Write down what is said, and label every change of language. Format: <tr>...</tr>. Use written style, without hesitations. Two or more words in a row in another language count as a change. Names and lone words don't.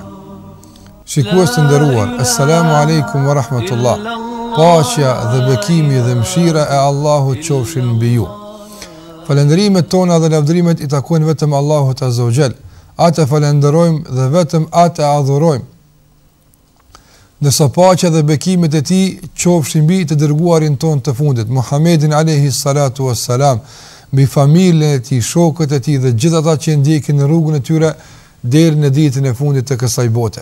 <sq>Shikues të nderuar,</sq> <ar>السلام عليكم ورحمة الله.</ar> <sq>Paqja dhe bekimi dhe mëshira e Allahut qofshin mbi ju. Falënderimet tona dhe lavdërimet i takojnë vetëm Allahut</sq> <ar>عز وجل.</ar> <sq>Atë falenderojmë dhe vetëm atë adhurojmë. Nësa paqja dhe bekimet e tij qofshin mbi të dërguarin ton të fundit, Muhammedin</sq> <ar>عليه الصلاة والسلام,</ar> <sq>mbi familjen e tij, shokët e tij dhe gjithë ata që ndjekin në rrugën e tyre deri në ditën e fundit të kësaj bote.</sq>